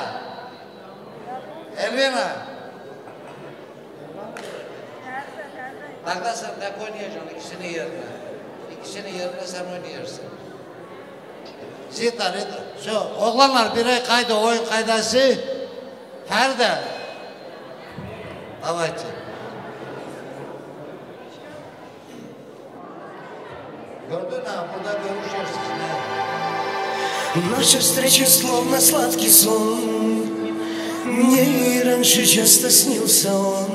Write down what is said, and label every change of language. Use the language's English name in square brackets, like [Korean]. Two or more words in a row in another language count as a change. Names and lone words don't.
[Turkish] Elvina. Bak sen ne oynayacaksın ikisini yerine. İkisini yerine sen oynayarsın. Zita, Rita. Oğlanlar birer kayda oyun kaydası. Ferdi. [Russian] Давайте. Наша встреча словно сладкий сон. Мне и раньше часто снился он.